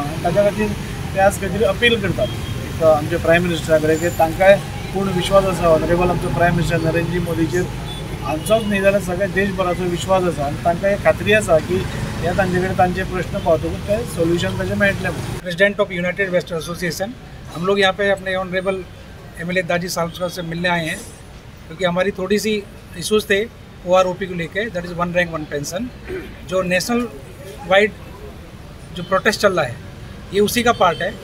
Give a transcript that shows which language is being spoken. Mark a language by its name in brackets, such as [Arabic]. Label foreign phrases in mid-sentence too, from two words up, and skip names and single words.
[Konkani] ताच्या खातीर ते आज खंय तरी अपील करतात एक आमचे [English] prime ministera [Konkani] कडेन की तांकांय पूर्ण विश्वास आसा ऑनरेबल आमचो [English] prime minister [Konkani] नरेंद्र मोदीचेर, हांचोच न्ही जाल्यार सगळ्या देशभराचो विश्वास आसा आनी तांकां एक खात्री आसा की हे तांचे कडेन तांचे प्रश्न पावतकूच ते सोल्यूशन ताचें मेळटलें. [English] president of United Western Association, [Hindi] हम लोग यहाँ पे अपने [English] honourable MLA [Hindi] दाजी साहब से मिलने आए हैं क्योंकि हमारी थोड़ी सी इशूज़ थे OROP को लेके, [English] that is one rank one pension, [Hindi] जो [English] nation wide [Hindi] जो प्रोटेस्ट चल रहा है ये उसी का पार्ट है.